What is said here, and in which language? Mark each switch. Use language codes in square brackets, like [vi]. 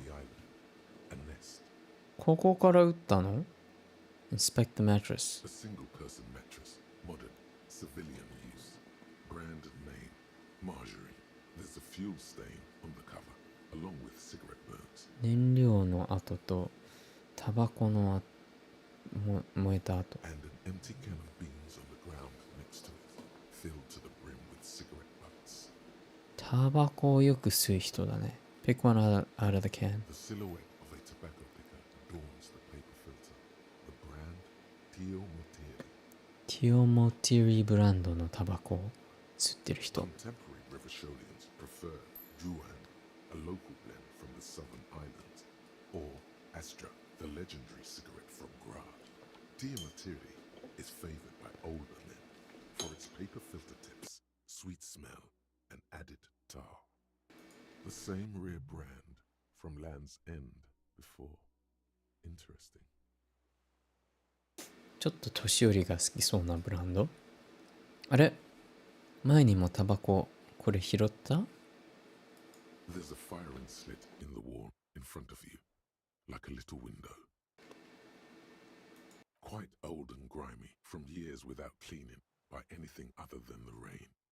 [en] The island, a nest. [ja] ここから撃ったの？ [en] Inspect the mattress. A single-person mattress, modern, civilian use. Brand and name, Marjorie. There's a fuel stain on the cover, along with cigarette burns. [ja] 燃料の跡とタバコの燃えた跡。 [en] And an empty can of beans on the ground next to it, filled to the brim with cigarette butts. [ja] タバコをよく吸う人だね。 [en] Pick one out of the can. The silhouette of a tobacco picker adorns the paper filter. The brand, Tio [ja] ピオモティリブランドのタバコを吸ってる人。 [en] Contemporary Revacholians prefer Duan, a local blend from the southern islands, or Astra, the legendary cigarette from Gra. Diamatiri is favored by older men for its paper filter tips, sweet smell, and added tar. The same rare brand from Land's End before. Interesting. [ja] ちょっと年寄りが好きそうなブランド。あれ、前にもタバコこれ拾った？ [en] There's a firing slit in the wall in front of you, like a little window. Quite old and grimy from years without cleaning by anything other than the rain.